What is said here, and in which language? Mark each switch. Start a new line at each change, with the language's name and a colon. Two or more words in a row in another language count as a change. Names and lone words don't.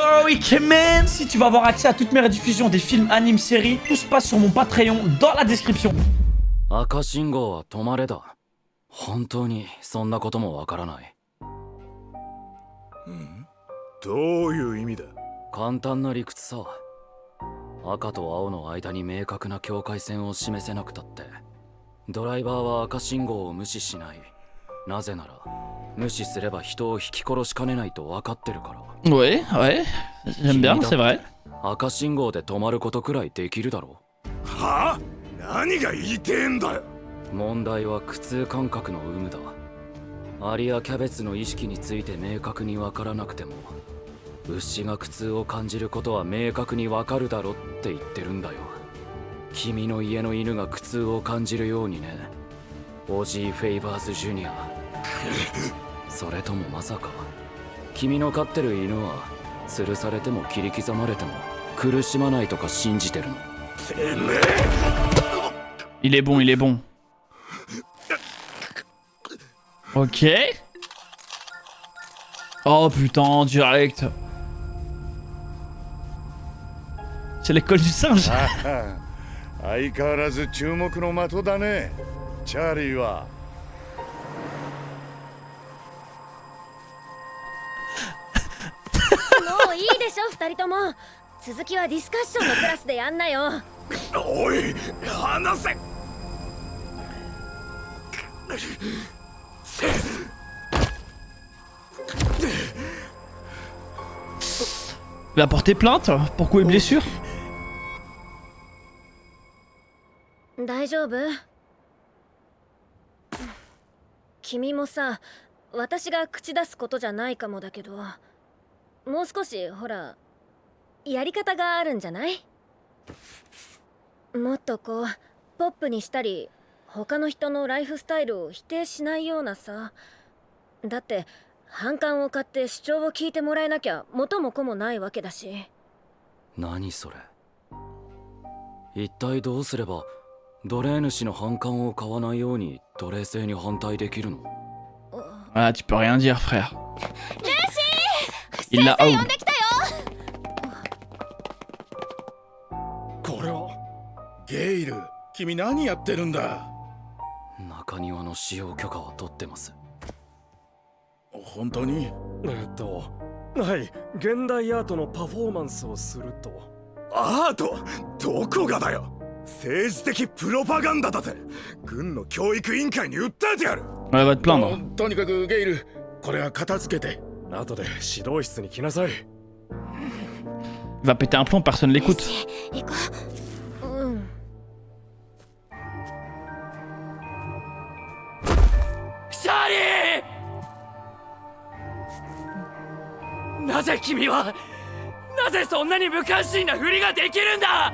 English: week man.
French: Si tu veux avoir accès à toutes mes rediffusions des films, animes, séries, tout se passe sur mon Patreon dans la description.
Japanese: 赤信号は止まれだ。本当にそんなこともわからない。どういう意味だ？簡単な理屈さ。赤と青の間に明確な境界線を示せなくたってドライバーは赤信号を無視しない。なぜなら無視すれば人を引き殺しかねないと分かってるから。
French: Ouais, ouais, j'aime bien, c'est vrai.
Japanese: 赤信号で止まることくらいできるだろう。はあ？何が言いてえんだよ。問題は苦痛感覚の有無だ。アリやキャベツの意識について明確に分からなくても牛が苦痛を感じることは明確に分かるだろって言ってるんだよ。君の家の犬が苦痛を感じるようにね。オジー・フェイバーズ・ジュニア。それともまさか君の飼ってる犬は吊るされても切り刻まれても苦しまないとか信じてるの？てめえ。
French: Il est bon, il est bon. Ok. Oh putain, direct. C'est l'école du singe.
Japanese: 相変わらず注目の的だね、チャーリーは。もういいでしょ二人とも。続きはディスカッションのクラスでやんなよ。おい、離せ。
French: Il va porter plainte pour coups et blessures.
Japanese: 大丈夫？君もさ、私が口出すことじゃないかもだけど、もう少しほらやり方があるんじゃない？もっとこうポップにしたり、他の人のライフスタイルを否定しないようなさ。だって反感を買って主張を聞いてもらえなきゃ元も子もないわけだし。何それ？一体どうすれば奴隷主の反感を買わないように奴隷制に反対できるの？
French: Ah, tu peux rien dire, frère. Il l'a out.
Japanese: これはゲイル、君何やってるんだ？中庭の使用許可は取ってます。本当に？はい、現代アートのパフォーマンスをすると。アート？どこがだよ。政治的プロパガンダだぜ。軍の教育委員会に訴えてやる。
French: Elle va te plaindre.
Japanese: とにかくゲイル、これは片付けて。後で指導室に来なさい。
French: Il va péter un plomb, personne l'écoute.
Japanese: 行こう。うん。シャーリー！なぜ君はなぜそんなに無関心なふりができるんだ？